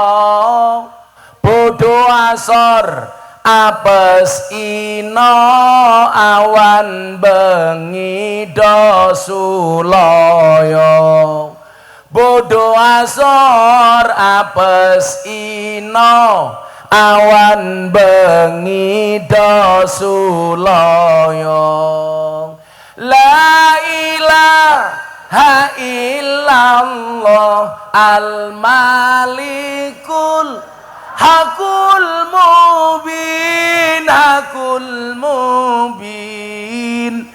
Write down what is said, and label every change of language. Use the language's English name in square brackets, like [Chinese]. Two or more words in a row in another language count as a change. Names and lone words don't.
[Javanese] Bodoh, asor, apes, ino, awan bengi dosulaya. Bodoh, asor, apes, ino, awan bengi dosulaya. [Arabic] لا إله إلا الله الملك الحق المبين، الحق المبين.